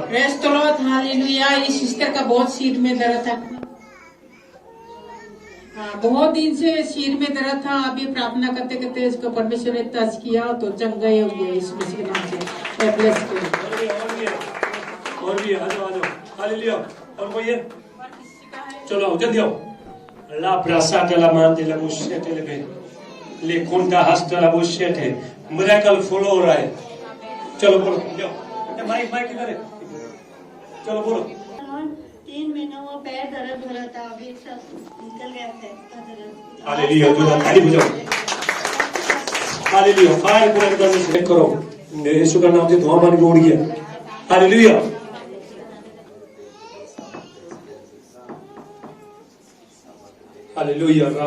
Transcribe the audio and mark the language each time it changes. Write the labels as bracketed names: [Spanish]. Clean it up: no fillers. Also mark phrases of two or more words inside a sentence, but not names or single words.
[English] Praise the Lord [Hindi] हालेलुया इस सिस्टर का बहुत सिर में दर्द था बहुत दिन से सिर में दर्द था अभी प्रार्थना करते करते इसको परमेश्वर ने टच किया तो चंगा हो गया इस मसीह के नाम से ब्लेस करो और भी आ जाओ हालेलुया और कोई है चलो आओ जल्दी आओ ला ब्रासा ला मान दे ला मुश्ते ले ले कुंडा हस्त ला मुश्ते [English] miracle follow [Hindi] हो रहा है चलो बोलो जाओ माइक माइक इधर है चलो बोलो 3 महीनों वो पैर दर्द हो रहा था अभी सब निकल गया पैर का दर्द हालेलुया जो ताली बजाओ हालेलुया फायर पूरा एकदम से करो यीशु का नाम से धुआं बन के उड़ गया हालेलुया हालेलुया